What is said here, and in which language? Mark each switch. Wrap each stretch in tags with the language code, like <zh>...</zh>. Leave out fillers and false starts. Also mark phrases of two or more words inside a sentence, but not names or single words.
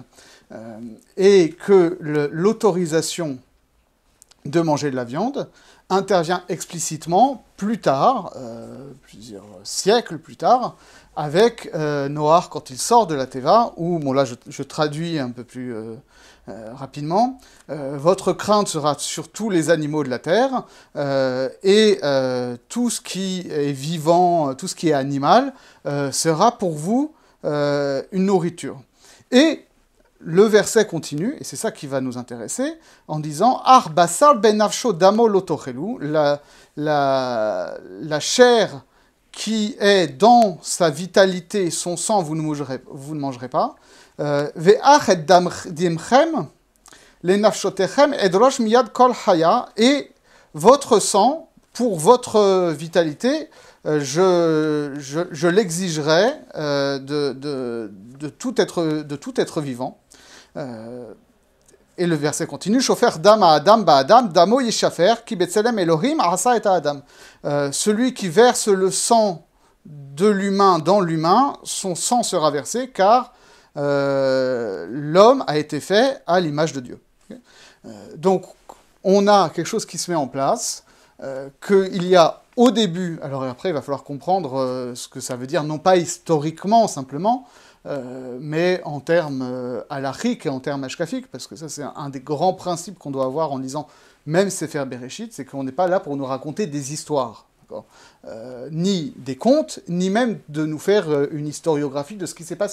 <fr>Et que l'autorisation de manger de la viande intervient explicitement plus tard, plusieurs siècles plus tard, avec Noach quand il sort de la Teva, où, bon là je traduis un peu plus rapidement, votre crainte sera sur tous les animaux de la terre, et tout ce qui est vivant, tout ce qui est animal, sera pour vous une nourriture. Et le verset continue, et c'est ça qui va nous intéresser, en disant «</fr> <he>אך בשר בנפשו דמו לא תאכלו</he> <fr>» la chair qui est dans sa vitalité, son sang, vous ne mangerez pas. «</fr> <he>ואך את דמכם לנפשתיכם אדרש מיד כל חיה</he> <fr>» et votre sang, pour votre vitalité, je l'exigerai de tout être vivant. Et le verset continue,</fr> <he>שופך דם האדם באדם דמו ישפך כי בצלם אלהים עשה את האדם.</he> <fr>Celui qui verse le sang de l'humain dans l'humain, son sang sera versé, car l'homme a été fait à l'image de Dieu. Donc, on a quelque chose qui se met en place, qu'il y a au début, alors après il va falloir comprendre ce que ça veut dire, non pas historiquement simplement, mais en termes halachiques et en termes ashkafiques, parce que ça c'est un des grands principes qu'on doit avoir en lisant même</fr> <he>ספר בראשית,</he> <fr>c'est qu'on n'est pas là pour nous raconter des histoires, ni des contes, ni même de nous faire une historiographie de ce qui s'est passé.</fr>